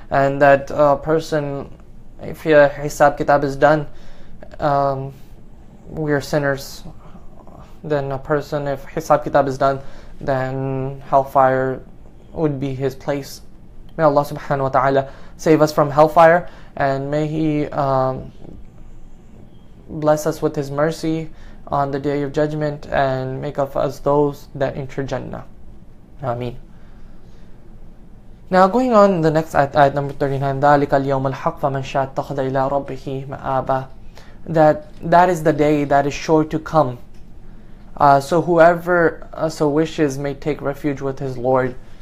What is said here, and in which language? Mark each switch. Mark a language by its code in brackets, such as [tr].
[en] And that person, if your hisab kitab is done, we are sinners, then a person, if hisab kitab is done, then hellfire would be his place. May Allah subhanahu wa ta'ala save us from hellfire, and may He bless us with His mercy on the day of judgment, and make of us those that enter Jannah. Ameen. Now going on, the next ayat number 39, [ar] ذَلِكَ الْيَوْمَ الْحَقِّ فَمَنْ شَاءَ اتَّخَذَ إِلَىٰ رَبِّهِ مَآبًا. [en] That is the day that is sure to come. So whoever so wishes may take refuge with his Lord.